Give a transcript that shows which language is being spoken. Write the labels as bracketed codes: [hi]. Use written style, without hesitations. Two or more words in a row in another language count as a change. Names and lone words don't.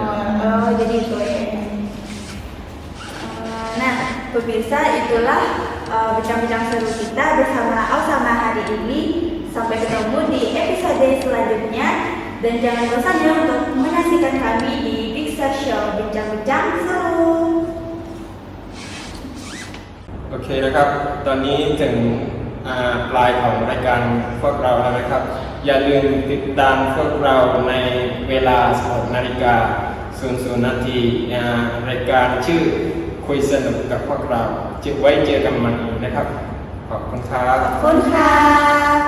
[id] Oh, jadi itu ya. Nah, pemirsa, itulah bincang-bincang seru kita bersama Alsama hari ini. Sampai ketemu di episode selanjutnya. Dan jangan bosan ya untuk menyaksikan kami di Big Star Show Bincang-bincang Seru. [th] โอเคนะครับ ตอนนี้ถึงปลายของรายการพวกเราแล้วนะครับ อย่าลืมติดตามพวกเราในเวลา 16 นาฬิกา 00 นาทีรายการชื่อคุยสนุกกับพวกเราจะไว้เจอกันใหม่นะครับ ขอบคุณครับ